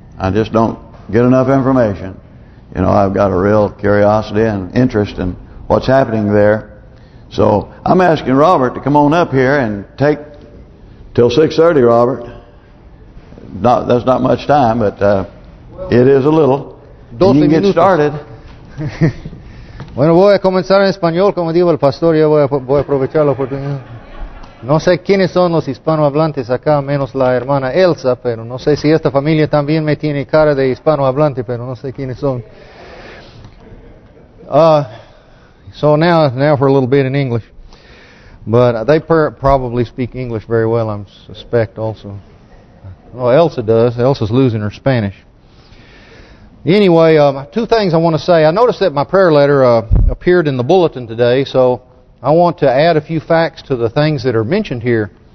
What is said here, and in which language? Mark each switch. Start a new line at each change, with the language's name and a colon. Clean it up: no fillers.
English: I just don't get enough information. You know, I've got a real curiosity and interest in what's happening there. So I'm asking Robert to come on up here and take till 6:30, Robert. That's not much time, but it is a little. You can get started.
Spanish: Bueno, voy a comenzar en español, como dijo el pastor, yo voy a aprovechar la oportunidad. No sé quiénes son los hispanohablantes acá, menos la hermana Elsa, pero no sé si esta familia también me tiene cara de hispanohablante, pero no sé quiénes son.
English: So now for a little bit in English. But they probably speak English very well, I suspect also. Well, Elsa does. Elsa's losing her Spanish. Anyway, two things I want to say. I noticed that my prayer letter appeared in the bulletin today, so I want to add a few facts to the things that are mentioned here.